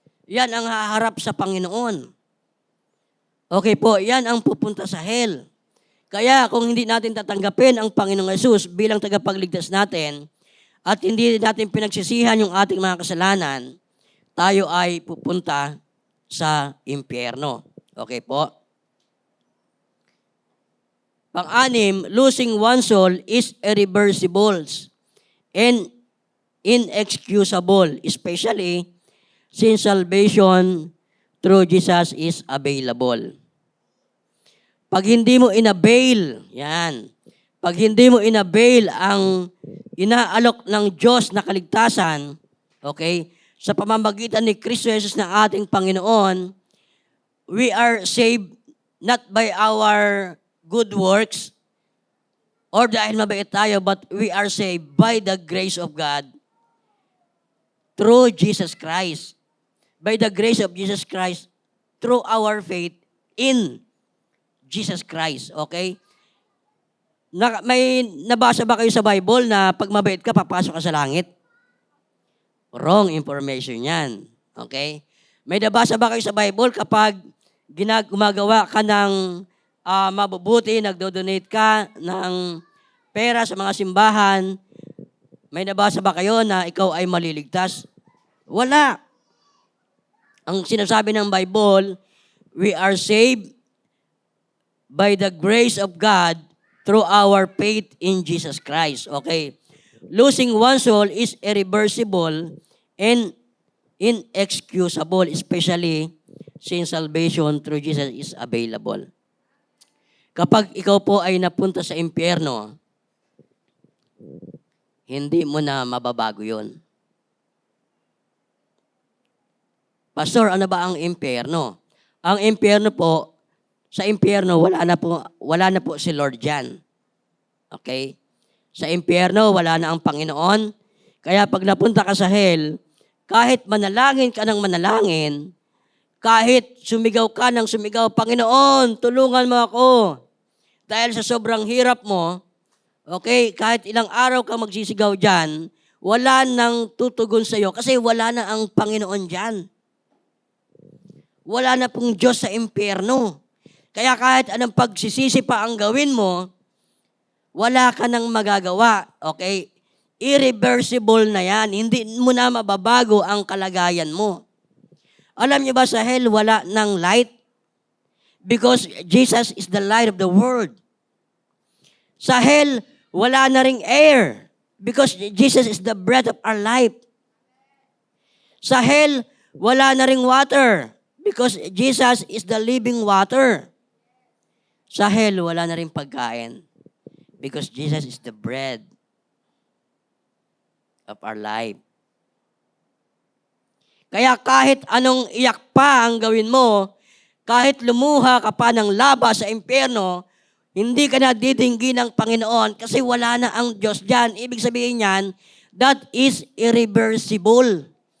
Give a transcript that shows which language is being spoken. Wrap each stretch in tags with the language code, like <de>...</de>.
<tl>Yan ang haharap sa Panginoon. Okay po, yan ang pupunta sa hell. Kaya kung hindi natin tatanggapin ang Panginoong Hesus bilang tagapagligtas natin at hindi natin pinagsisihan yung ating mga kasalanan, tayo ay pupunta sa impyerno. Okay po?</tl> <en>Pang-anim, losing one's soul is irreversible and inexcusable, especially since salvation through Jesus is available.</en> <tl>Pag hindi mo inavail, yan. Pag hindi mo inavail ang inaalok ng Diyos na kaligtasan, okay, sa pamamagitan ni Kristo Jesus na ating Panginoon,</tl> <en>we are saved not by our good works or</en> <tl>dahil mabait tayo,</tl> <en>but we are saved by the grace of God through Jesus Christ. By the grace of Jesus Christ, through our faith in Jesus Christ. Okay?</en> <tl>May nabasa ba kayo sa Bible na pag mabait ka, papasok ka sa langit?</tl> <en>Wrong information</en> <tl>yan. Okay? May nabasa ba kayo sa Bible kapag gumagawa ka ng mabubuti, nagdo-donate ka ng pera sa mga simbahan, may nabasa ba kayo na ikaw ay maliligtas? Wala. Ang sinasabi ng Bible,</tl> <en>we are saved by the grace of God through our faith in Jesus Christ. Okay? Losing one's soul is irreversible and inexcusable, especially since salvation through Jesus is available.</en> <tl>Kapag ikaw po ay napunta sa impyerno, hindi mo na mababago yun. Pastor, ano ba ang impyerno? Ang impyerno po, sa impyerno, wala na po si Lord dyan. Okay? Sa impyerno, wala na ang Panginoon. Kaya pag napunta ka sa hell, kahit manalangin ka ng manalangin, kahit sumigaw ka ng sumigaw, Panginoon, tulungan mo ako. Dahil sa sobrang hirap mo, okay, kahit ilang araw ka magsisigaw dyan, wala nang tutugon sa iyo kasi wala na ang Panginoon dyan. Wala na pong Diyos sa impyerno. Kaya kahit anong pagsisisi pa ang gawin mo, wala ka nang magagawa. Okay? Irreversible na yan. Hindi mo na mababago ang kalagayan mo. Alam niyo ba sa hell, wala ng light?</tl> <en>Because Jesus is the light of the world.</en> <tl>Sa hell, wala na ring</tl> <en>air. Because Jesus is the breath of our life.</en> <tl>Sa hell, wala na ring</tl> <en>water. Because Jesus is the living water.</en> <tl>Sa hell, wala na rin pagkain.</tl> <en>Because Jesus is the bread of our life.</en> <tl>Kaya kahit anong iyak pa ang gawin mo, kahit lumuha ka pa ng laba sa impyerno, hindi ka na didinggi ng Panginoon kasi wala na ang Diyos dyan. Ibig sabihin niyan,</tl> <en>that is irreversible.</en>